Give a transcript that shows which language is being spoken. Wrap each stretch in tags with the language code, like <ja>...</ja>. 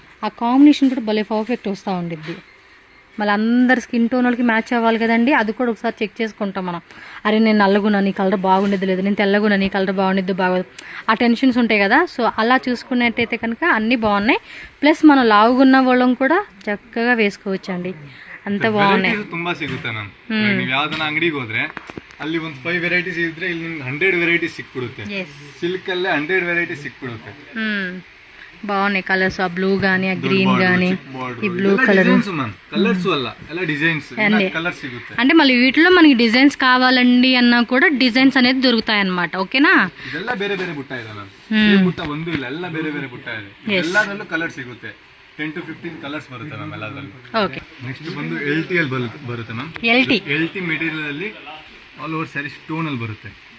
<te>ఆ కాంబినేషన్ కూడా భలే పర్ఫెక్ట్ వస్తూ ఉండిద్ది. మళ్ళీ అందరు స్కిన్ టోన్ వాళ్ళకి మ్యాచ్ అవ్వాలి కదండి, అది కూడా ఒకసారి చెక్ చేసుకుంటాం మనం. అరే నేను నల్లగున్నా నీ కలర్ బాగుండేది లేదు, నేను తెల్లగున్నా నీ కలర్ బాగుండేది బాగోదు, ఆ టెన్షన్స్ ఉంటాయి కదా. సో అలా చూసుకున్నట్టయితే కనుక అన్నీ బాగున్నాయి. ప్లస్ మనం లావుగున్న వాళ్ళం కూడా చక్కగా వేసుకోవచ్చండి, అంత బాగున్నాయి.</te> <kn>ತುಂಬಾ ಸಿಗುತ್ತೆ ಮ್ಯಾಮ್. ನೀವು ಯಾವ್ದನ್ನ ಅಂಗಡಿಗೆ ಹೋದ್ರೆ ಅಲ್ಲಿ ಒಂದು 5 ವೆರೈಟೀಸ್ ಇದ್ರೆ ಇಲ್ಲಿ ನಿಮ್ಗೆ 100 ವೆರೈಟೀಸ್ ಸಿಕ್ಬಿಡುತ್ತೆ. ಸಿಲ್ಕ್ ಅಲ್ಲೇ 100 ವೆರೈಟೀಸ್ ಸಿಕ್ಬಿಡುತ್ತೆ.</kn> <te>బాగున్నాయి కలర్స్. ఆ బ్లూ గానీ ఆ గ్రీన్ గానీ ఈ బ్లూ కలర్ కలర్స్ వల్ల ఎలా డిజైన్స్ కలర్స్ సిಗುತ್ತೆ. అంటే మళ్ళీ వీటిలో మనకి డిజైన్స్ కావాలండి అన్నా కూడా డిజైన్స్ అనేది దొరుకుతాయి అన్నమాట. ఓకేనా,</te> <kn>ಇದೆಲ್ಲ ಬೇರೆ ಬೇರೆ ಬುಟ್ಟ ಇದೆ ಮ್ಯಾಮ್. ಸೇಮ್ ಬುಟ್ಟ ಒಂದು ಇಲ್ಲ, ಎಲ್ಲ ಬೇರೆ ಬೇರೆ ಬುಟ್ಟ ಇದೆ. ಎಲ್ಲದರಲ್ಲೂ ಕಲರ್ ಸಿಗುತ್ತೆ. 10 to 15 ಕಲರ್ಸ್ ಬರುತ್ತೆ ಮ್ಯಾಮ್ ಎಲ್ಲದರಲ್ಲೂ. ಓಕೆ, ನೆಕ್ಸ್ಟ್ ಬಂದು LT ಅಲ್ಲಿ ಬರುತ್ತೆ ಮ್ಯಾಮ್. LT ಮೆಟೀರಿಯಲ್ ಅಲ್ಲಿ ಆಲ್ ಓವರ್ ಸ್ಯಾರಿ ಸ್ಟೋನ್ ಅಲ್ಲಿ ಬರುತ್ತೆ.</kn>